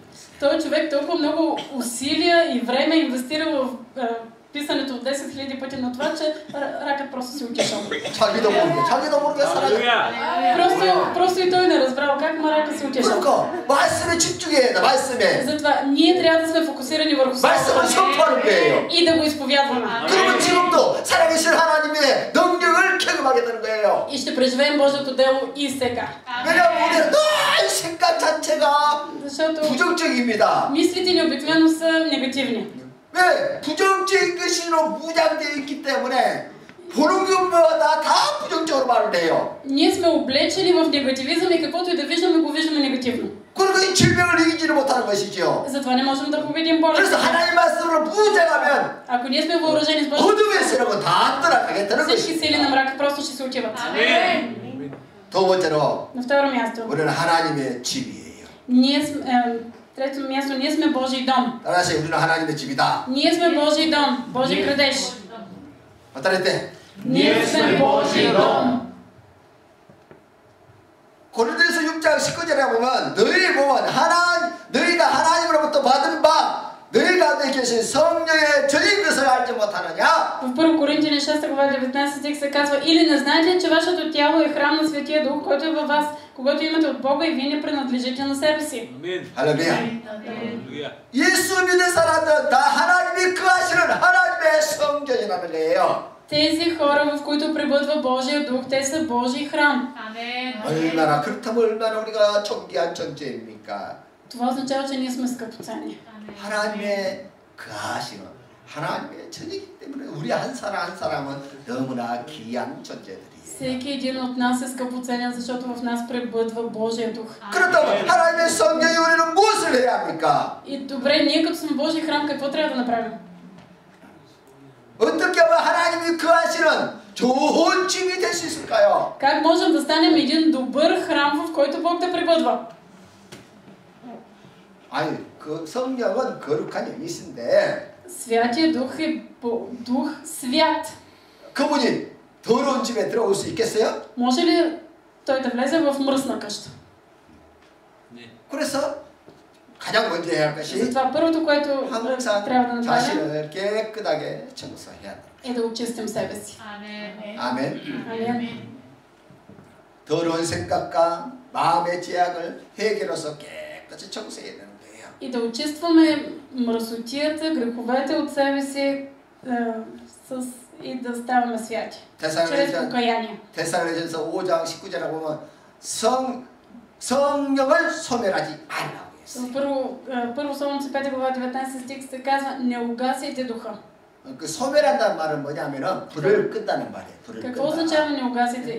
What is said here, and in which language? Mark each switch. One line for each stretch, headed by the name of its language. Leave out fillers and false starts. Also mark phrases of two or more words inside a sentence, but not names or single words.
Bulgarian: Той човек толкова много усилия и време инвестирал в писането от 10 000 пъти на това, че ракът просто си отишъл.
Korean: 자기도 모르게 살아요.
Bulgarian: Просто и той не разбрал как рака си отишъл.
Korean: 말씀에 집중해야 돼. 말씀에.
Bulgarian: Затова ние трябва да сме фокусирани върху
Korean: 말씀을 선포하는 거예요.
Bulgarian: и да го изповядваме.
Korean: 그러면 지금도 살아계신 하나님의 능력을 경험하게 되는 거예요.
Bulgarian: И ще преживеем Божието дело и сега.
Korean: 왜냐하면 우리는 늘 생각 자체가 부정적입니다.
Bulgarian: Мислите ни обикновено са негативни.
Korean: 왜? 부정적인 것으로 무장되어 있기 때문에 보는 것마다 다 부정적으로 말을 해요.
Bulgarian: Ние сме облечени в негативизъм и каквото и да виждаме, го виждаме негативно.
Korean: 그리고 이 질병을 이기지를 못하는 것이죠.
Bulgarian: Затова не можем да победим болестта.
Korean: 그래서 하나님 말씀으로 무장하면
Bulgarian: Ако ние сме въоръжени с Божието,
Korean: 어둠의 세력은 다 떠나가게 되는
Bulgarian: всички
Korean: 것이죠.
Bulgarian: сили на мрака просто ще се отиват.
Korean: 두 번째로
Bulgarian: На второ място.
Korean: 우리는 하나님의 집이에요.
Bulgarian: Трето място, ние сме Божий дом.
Korean: 따라서 우리는 하나님의 집이다.
Bulgarian: Ние сме Божий дом, Божий градеж.
Korean: 어떨때?
Bulgarian: Ние сме Божий дом.
Korean: 고린도서 6장 19절에 보면 너희가 하나님으로부터 받은 바 너희 가운데 것이 성령의 전인 것을 알지 못하느냐?
Bulgarian: В 1 Коринтияни 6 глава 19 стих се казва: или не знаете ли, че вашето тяло е храм на Светия Дух, който е във вас, когато имате от Бога и вие не принадлежите на себе си?
Korean: 할렐루야. 예수 믿는 사람들은 다 하나님이 거하시는 하나님의 성전이라는 거예요.
Bulgarian: Тези хора, в които пребъдва Божия Дух, те са Божий храм.
Korean: 얼마나 그렇다면 얼마나 우리가 존귀한 존재입니까?
Bulgarian: Това означава, че ние сме скъпоценни.
Korean: 하나님의 거하시는 하나님의 전이기 때문에 우리 한 사람 한 사람은 너무나 귀한 존재들이에요.
Bulgarian: Всеки един от нас е скъпоценен, защото в нас пребъдва Божия Дух.
Korean: 그렇다면 하나님의 성령이 우리는 무엇을 해야 합니까?
Bulgarian: И добре, ние като сме Божий храм, какво трябва да направим?
Korean: 어떻게 하면 하나님이 거하시는 좋은 집이 될 수 있을까요?
Bulgarian: Как можем да станем един добър храм, в който Бог да пребъдва?
Korean: 아니, 그 성령은 거룩한 영이신데
Bulgarian: Святия Дух е Дух свят.
Korean: 그분이 더러운 집에 들어올 수 있겠어요?
Bulgarian: Може ли той да влезе в мръсна къща?
Korean: 그래서 가장 먼저 해야 할 것이
Bulgarian: Затова първото, което
Korean: 항상
Bulgarian: трябва да направим,
Korean: 자신을 깨끗하게 청소해야 한다.
Bulgarian: е да очистим себе си.
Korean: 아멘.
Bulgarian: Амин.
Korean: 더러운 생각과 마음의 제약을 해결해서 깨끗이 청소해야 되는 거예요.
Bulgarian: И да очистваме мръсотията, греховете от себе си и да ставаме святи. Чрез покаяние.
Korean: 데살로니가전서 5장 19절에 보면 성령을 소멸하지 않으라고 했어요.
Bulgarian: Първо Солунци 5 глава 19 стих се казва: не угасяйте духа.
Korean: 그 소멸한다는 말은 뭐냐면은 불을 끈다는 말이에요. 불을
Bulgarian: Какво
Korean: 끈다.
Bulgarian: означава не угасяйте?